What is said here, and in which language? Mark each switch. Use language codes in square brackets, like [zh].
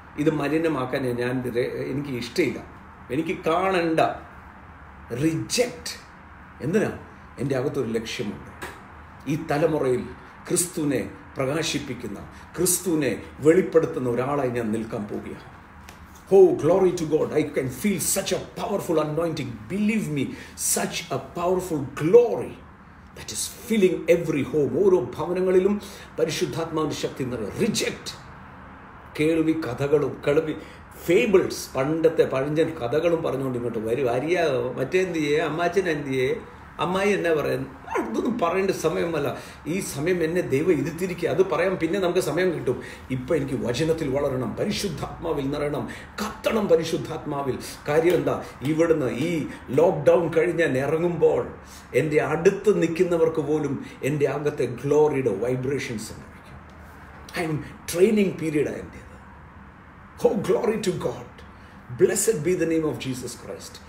[ml] ഇത് മലിനമാക്കാൻ എനിക്ക് ഇഷ്ടമില്ല, എനിക്ക് കാണണ്ട. റിജക്റ്റ്. എന്തിനാ? എൻ്റെ അകത്തൊരു ലക്ഷ്യമുണ്ട്. ഈ തലമുറയിൽ ക്രിസ്തുവിനെ പ്രകാശിപ്പിക്കുന്ന, ക്രിസ്തുവിനെ വെളിപ്പെടുത്തുന്ന ഒരാളായി ഞാൻ നിൽക്കാൻ പോവുകയാണ്. [en] Oh, glory to God. I can feel such a powerful anointing. Believe me, such a powerful glory that is filling every home. [ml] ഓരോ ഭവനങ്ങളിലും പരിശുദ്ധാത്മാവിന്റെ ശക്തി നിറയെ. റിജക്റ്റ്. കേൾവി കഥകളും ഫേബിൾസ്, പണ്ടത്തെ പഴഞ്ചൻ കഥകളും പറഞ്ഞുകൊണ്ട് ഇങ്ങോട്ട് വരും. മറ്റേന്തിയെ, അമ്മാച്ചൻ എന്തിയെ, അമ്മായി എന്നാ പറയുന്നത്, അതൊന്നും പറയേണ്ട സമയമല്ല. ഈ സമയം എന്നെ ദൈവം ഇരുത്തിരിക്കുക. അത് പറയാൻ പിന്നെ നമുക്ക് സമയം കിട്ടും. ഇപ്പം എനിക്ക് വചനത്തിൽ വളരണം, പരിശുദ്ധാത്മാവിൽ നിറയണം, കത്തണം പരിശുദ്ധാത്മാവിൽ. കാര്യം എന്താ? ഇവിടുന്ന് ഈ ലോക്ക്ഡൗൺ കഴിഞ്ഞ് ഞാൻ ഇറങ്ങുമ്പോൾ എൻ്റെ അടുത്ത് നിൽക്കുന്നവർക്ക് പോലും എൻ്റെ അകത്തെ ഗ്ലോറിയുടെ വൈബ്രേഷൻസ് ഉണ്ടായിരിക്കും. ഐ എം ട്രെയിനിങ് പീരീഡാണ് എൻ്റേത്. [en] Oh, glory to God. Blessed be the name of Jesus Christ.